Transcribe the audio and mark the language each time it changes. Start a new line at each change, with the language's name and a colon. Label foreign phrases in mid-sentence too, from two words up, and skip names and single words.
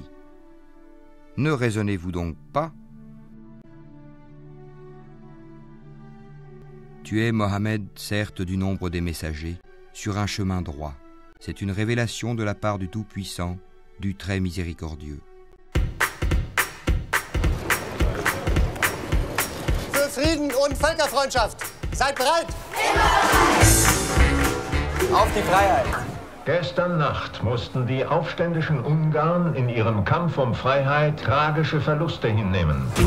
French: Ne raisonnez-vous donc pas? Tu es, Mohammed, certes du nombre des messagers, sur un chemin droit. C'est une révélation de la part du Tout-Puissant, du Très Miséricordieux.
German: Für Frieden und Völkerfreundschaft. Seid bereit! Auf die Freiheit! Gestern Nacht mussten die aufständischen Ungarn in ihrem Kampf um Freiheit tragische Verluste hinnehmen.